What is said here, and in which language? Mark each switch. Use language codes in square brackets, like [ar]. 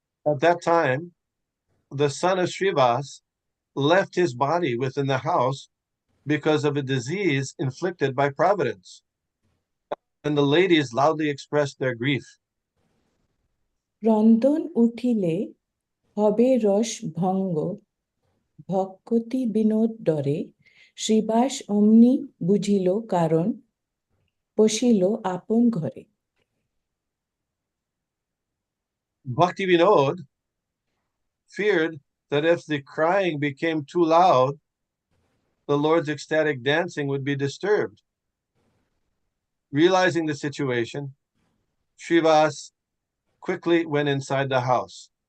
[en] At that time, the son of Srivas left his body within the house because of a disease inflicted by Providence, and the ladies loudly expressed their grief. [bn] রন্ধন উঠিলে হবে রস ভঙ্গ ভক্তি বিনোদ ডরে শ্রীবাস অমনি বুঝিল কারণ বসিল আপন ঘরে। [en] Bhakti Vinod feared that if the crying became too loud, the Lord's ecstatic dancing would be disturbed. Realizing the situation, Srivas quickly went inside the house.